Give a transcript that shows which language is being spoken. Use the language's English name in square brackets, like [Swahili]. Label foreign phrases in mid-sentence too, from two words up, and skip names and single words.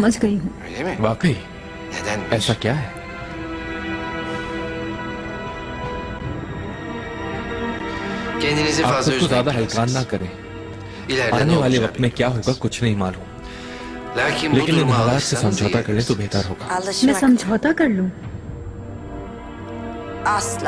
[Hindi] समझ गई हूँ। वाकई ऐसा क्या है? [Turkish] Kendinizi [Hindi] आप [Turkish] fazla [Hindi] खुद को [Turkish] üzmeyin [Hindi] ज्यादा [Turkish] prenses. [Hindi] हल्कान ना करें। [Turkish] İleride [Hindi] आने [Turkish] ne [Hindi] वाले [Turkish] olacağı [Hindi] वक्त में क्या होगा [Turkish] bilinmez. [Hindi] कुछ नहीं मालूम, [Turkish] Lakin bu [Hindi] लेकिन इन [Turkish] duruma [Hindi] हालात से [Turkish] alışsanız iyi [Hindi] समझौता कर ले तो [Turkish] edersiniz. [Hindi] बेहतर होगा। मैं [Turkish] Alışmak [Hindi] समझौता कर लूँ? [Turkish] asla.